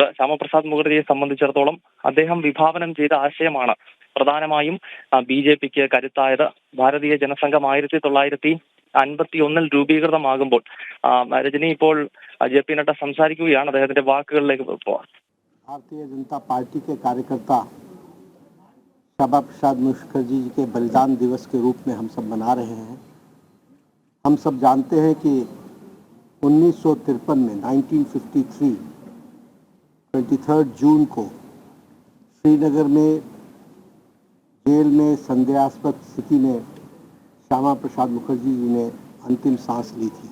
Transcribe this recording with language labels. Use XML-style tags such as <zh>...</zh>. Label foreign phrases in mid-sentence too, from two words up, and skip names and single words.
<ml>ശ്യാമപ്രസാദ് മുഖർജിയെ സംബന്ധിച്ചിടത്തോളം അദ്ദേഹം വിഭാവനം ചെയ്ത ആശയമാണ് പ്രധാനമായും BJPക്ക് കരുത്തായത്. ഭാരതീയ ജനസംഘം 1951 രൂപീകൃതമാകുമ്പോൾ രജനി ഇപ്പോൾ JP നദ്ദ സംസാരിക്കുകയാണ്. അദ്ദേഹത്തിന്റെ വാക്കുകളിലേക്ക് പോവാം.</ml> <hi>भारतीय जनता पार्टी के कार्यकर्ता श्यामाप्रसाद मुखर्जी जी के बलिदान दिवस के रूप में हम सब मना रहे हैं। हम सब जानते हैं कि 1953 में 1953 23 जून को श्रीनगर में जेल में संदेहास्पद स्थिति में श्यामाप्रसाद मुखर्जी जी ने अंतिम सांस ली थी।</hi>